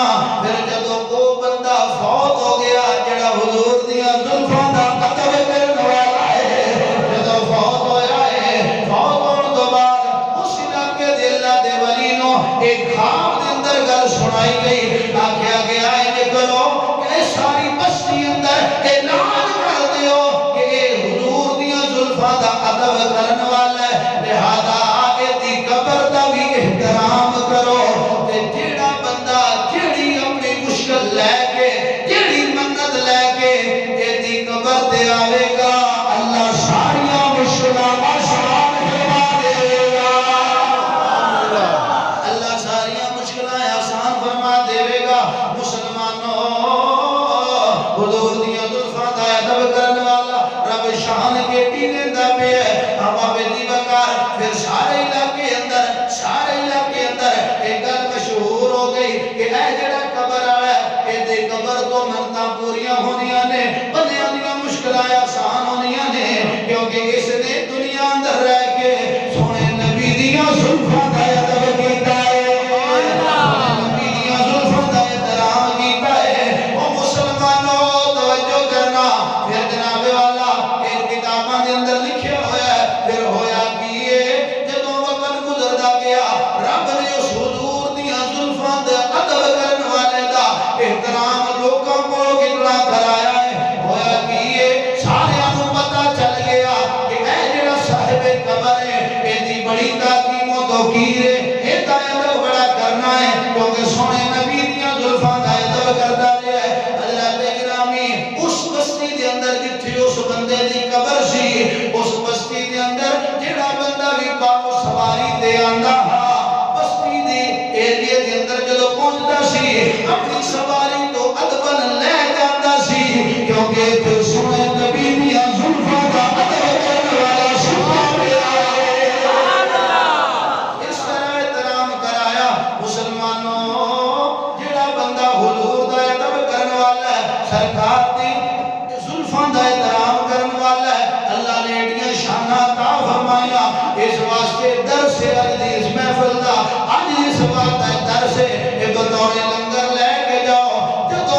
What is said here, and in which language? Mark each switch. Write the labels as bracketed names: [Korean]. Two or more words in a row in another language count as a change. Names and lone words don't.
[Punjabi] پھر جدو وہ بندہ فوت ہو گیا جڑا حضور دیاں زلفاں دا ادب کرن والا ہے، جدو فوت ہویا ہے، فوت ہون تو بعد اس علاقے دے اللہ دے ولی نو ایک خواب دے اندر گل سنائی گئی، آکھیا گیا ہے کرو کہ ساری بستی اندر اعلان کر دیو کہ اے حضور دیاں زلفاں دا ادب کرن والا ہے، لہذا دی قبر دا بھی احترام کرو۔ جیڑا بندہ جیڑی اپنی مشکل لے کے جیڑی منت لے کے ایدی قبر تے آوے گا، اللہ ساریاں مشکلاں آسان فرما دے گا، اللہ ساریاں مشکلاں آسان فرما دے گا۔ مسلمانوں حضور دیاں زلفاں دا ادب کرن والا رب شان کیٹی دیندا پیا ہے، ہوا دی وقار پھر سارے علاقے اندر ایک گل مشہور ہو گئی کہ اے جڑا قبر والا ہے اے دے قبر تو منتاں پوریاں ہونیاں نے، بندیاں دیاں مشکلاں آسان ہونیاں نے، کیونکہ اس نے دنیا اندر رہ کے سونے نبی دیاں زلفاں دا ادب کیتا ہے، نبی دیاں زلفاں دا احترام کیتا ہے۔ او مسلمانوں توجہ کرنا، پھر جناب والا ایک کتاباں دے اندر لکھیا ہوا ہے، پھر ہویا کیے جدوں وقت گزردا گیا رب نے اس حضور دیاں زلفاں دے ادب کرن والے دا احترام لوکاں کو کتنا کرایا ہے، ہویا کیے ساریاں نوں پتہ چل گیا کہ اے جڑا صاحب قبر ہے ایدی بڑی تعظیم و توقیر ہے، اے دا ادب بڑا کرنا ہے کیونکہ سونے نبی دیاں زلفاں دا ادب کردا رہیا ہے۔ حضرت گرامی اس بستی دے اندر جتھے اس بندے دی قبر سی، اس بستی دے اندر جڑا بندہ بھی باو سواری تے آندا بستی دی ایریے دے اندر جدو پہنچدا سی اپنی سواری تو ادبن لے جاندا سی، کیونکہ پھر سونے نبی دیاں زلفاں دا ادب کرن والا سنا پیا ہے، اس طرح احترام کرایا۔ مسلمانوں جڑا بندہ حضور دا ادب کرن والا ہے، سرکار دی زلفاں دا احترام کرن والا ہے، اللہ نے ایڈیاں شاناں عطا فرمایا۔ اس واسطے درس حدیث محفل دا اج اس بات دا درس ہے بطور لنگر لے کے جاؤ، جدوں